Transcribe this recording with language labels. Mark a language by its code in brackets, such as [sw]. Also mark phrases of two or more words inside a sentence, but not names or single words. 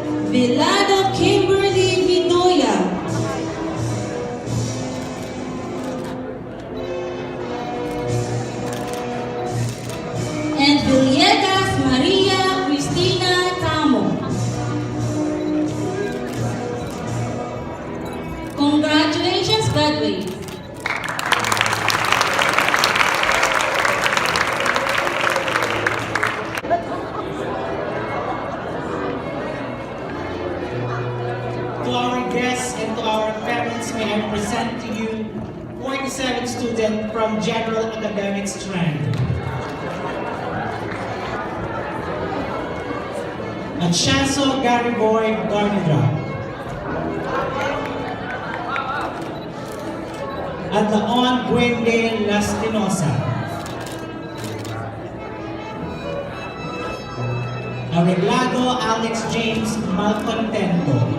[en] Vilado Kimberly Vinoya. And Villegas Maria Cristina Tamo. Congratulations, graduates. To our guests and to our parents, may I present to you 47 students from General Academic Strand. Achaso Gariboy Garnidra. Adlaon Gwende Lastinosa. Arreglado Alex James Malcontento.